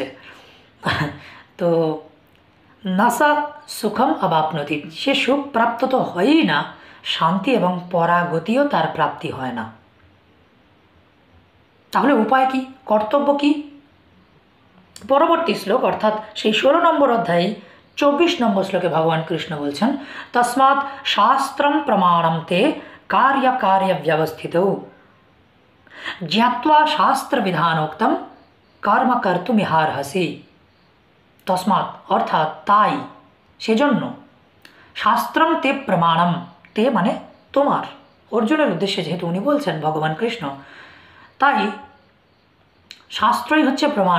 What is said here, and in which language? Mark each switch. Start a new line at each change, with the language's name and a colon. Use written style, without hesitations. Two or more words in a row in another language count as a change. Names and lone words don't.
Sanskrit: তো নাসা সুখম অবাপ্নতি,
Bangla: সে সুখ প্রাপ্ত তো হয়ই না, শান্তি এবং পরাগতিও তার প্রাপ্তি হয় না। তাহলে উপায় কি, কর্তব্য কি? পরবর্তী শ্লোক অর্থাৎ সেই 16 নম্বর অধ্যায়ে 24 নম্বর শ্লোকে ভগবান কৃষ্ণ বলছেন,
Sanskrit: তস্মাৎ শাস্ত্রম প্রমাণম তে কার্য ব্যবস্থিতৌ জ্ঞাত্বা শাস্ত্র বিধানোক্তম কর্ম কর্তুমিহার্হসি।
Bangla: তস্মাৎ অর্থাৎ তাই, সেজন্য,
Sanskrit: শাস্ত্রম তে প্রমাণম,
Bangla: তে মানে তোমার, অর্জুনের উদ্দেশ্যে যেহেতু উনি বলছেন ভগবান কৃষ্ণ, তাই শাস্ত্রই হচ্ছে প্রমাণ।